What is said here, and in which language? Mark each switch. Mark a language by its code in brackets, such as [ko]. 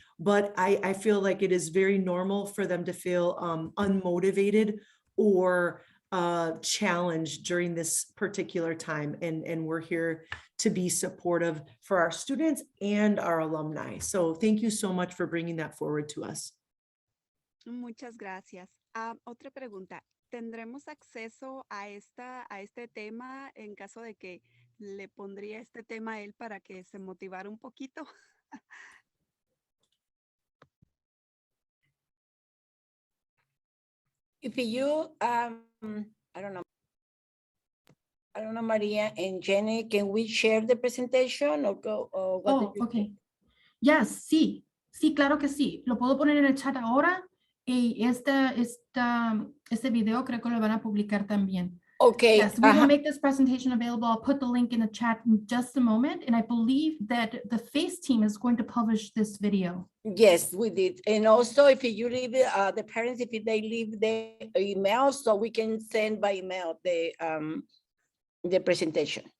[en] But I feel like it is very normal for them to feel unmotivated or challenged during this particular time. And we're here to be supportive for our students and our alumni. So thank you so much for bringing that forward to us. [es] Muchas gracias. Otra pregunta. ¿Tendremos acceso a este tema en caso de que le pondría este tema a él para que se motivara un poquito? [en] if you, I don't know, Maria and Jenny, can we share the presentation or go? Or what do Oh, you okay. think? Yes, [es] sí. Sí, claro que sí. Lo puedo poner en el chat ahora y este video creo que lo van a publicar también. [en] Okay. Yes, we will make this presentation available. I'll put the link in the chat in just a moment. And I believe that the FACE team is going to publish this video. Yes, we did. And also if you leave the parents, if they leave the email, so we can send by email the presentation.